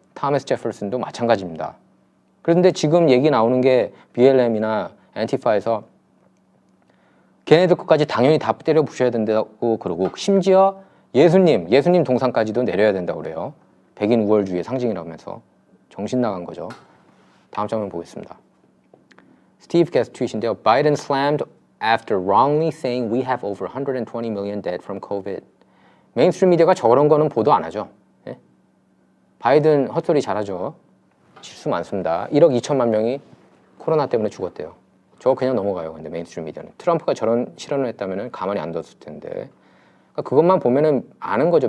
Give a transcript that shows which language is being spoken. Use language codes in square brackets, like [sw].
[ko] 타머스 제퍼슨도 마찬가지입니다. 그런데 지금 얘기 나오는 게 BLM이나 안티파에서 걔네들 것까지 당연히 다 때려 부셔야 된다고 그러고 심지어 예수님 동상까지도 내려야 된다고 그래요. 백인 우월주의의 상징이라면서 정신 나간 거죠. 다음 장면 보겠습니다. 스티브 게스 트윗인데요. [en] Biden slammed after wrongly saying we have over 120 million dead from COVID. [ko] 메인스트림 미디어가 저런 거는 보도 안 하죠. 예? 바이든 헛소리 잘하죠. 실수 많습니다. 1억 2천만 명이 코로나 때문에 죽었대요. 저거 그냥 넘어가요. 근데 메인스트림 미디어는. 트럼프가 저런 실언을 했다면 가만히 안 뒀을 텐데. 그러니까 그것만 보면은 아는 거죠.